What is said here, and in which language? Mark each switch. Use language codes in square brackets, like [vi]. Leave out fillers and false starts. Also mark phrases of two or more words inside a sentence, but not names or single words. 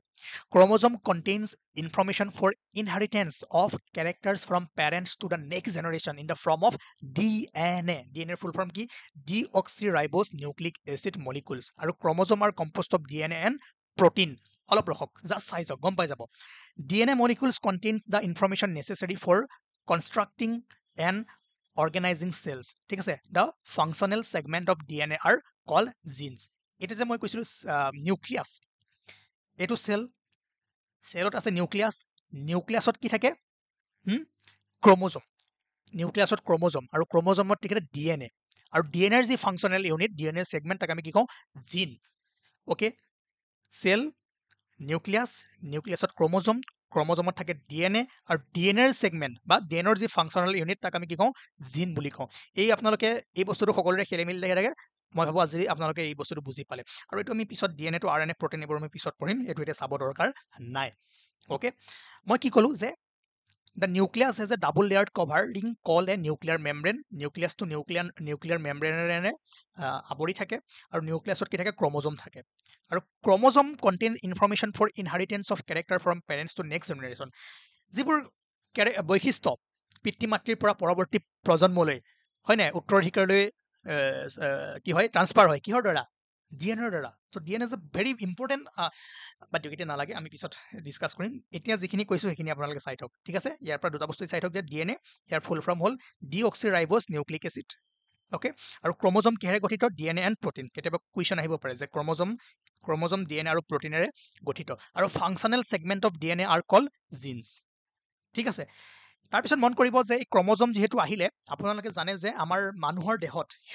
[en] chromosome contains information for inheritance of characters from parents to the next generation in the form of DNA full form কি deoxyribose nucleic acid molecules আৰু chromosome are composed of DNA and protein [as] অলপ ৰখক জাষ্ট চাই যাওক গম পাই [en] যাব DNA molecules contains the information necessary for constructing and organizing cells [as] ঠিক আছে [en] the functional segment of DNA are called genes [as] এটা যে মই কৈছিলোঁ নিউক্লিয়াছ এইটো সেলত আছে নিউক্লিয়াছত কি থাকে ক্ৰম'জোম নিউক্লিয়াছত ক্ৰম'জোম আৰু ক্ৰম'জোমত থাকে DNA আৰু DNAৰ যি [en] functional unit [as] DNA সেগমেন্ট তাক আমি কি কওঁ জিন ওকে সেল নিউক্লিয়াছত ক্ৰম'জোমত থাকে DNA আৰু DNAৰ সেগমেন্ট বা DNAৰ যি [en] functional unit [as] তাক আমি কি কওঁ জিন বুলি কওঁ এই আপোনালোকে এই বস্তুটো সকলোৰে খেলিমেলি থাকে মই ভাবোঁ আজি আপোনালোকে এই বস্তুটো বুজি পালে আৰু এইটো আমি পিছত DNA to RNA প্ৰটিন এইবোৰ আমি পিছত পঢ়িম এইটো এতিয়া চাব দৰকাৰ নাই ওকে মই কি ক'লোঁ যে [en] The nucleus has a double layered covering called a nuclear membrane. Nucleus to nuclear membrane [as] আবৰি থাকে আৰু নিউক্লিয়াছত কি থাকে ক্ৰম'জোম থাকে আৰু ক্ৰম'জোম [en] contain information for inheritance of character from parents to next generation. [as] যিবোৰ বৈশিষ্ট্য পিতৃ মাতৃৰ পৰা পৰৱৰ্তী প্ৰজন্মলৈ হয় নাই উত্তৰাধিকাৰলৈ কি হয় ট্ৰান্সফাৰ হয় কিহৰ দ্বাৰা DNAৰ দ্বাৰা [en] so DNA is a very important [as] বাট এতিয়া নালাগে আমি পিছত ডিছকাছ কৰিম এতিয়া যিখিনি কৈছোঁ সেইখিনি আপোনালোকে চাই থওক ঠিক আছে ইয়াৰ পৰা দুটা বস্তু চাই থওক যে DNA ইয়াৰ [en] full form [as] হ'ল [en] deoxyribose nucleic acid [as] ওকে আৰু ক্ৰম'জোম কিহেৰে গঠিত [en] DNA and protein [as] কেতিয়াবা কুৱেশ্যন আহিব পাৰে যে ক্ৰম'জোম DNA আৰু প্ৰটিনেৰে গঠিত আৰু [en] functional segment of DNA are call genes [as] ঠিক আছে তাৰপিছত মন কৰিব যে এই ক্ৰম'জোম যিহেতু আহিলে আপোনালোকে জানে যে আমাৰ মানুহৰ দেহত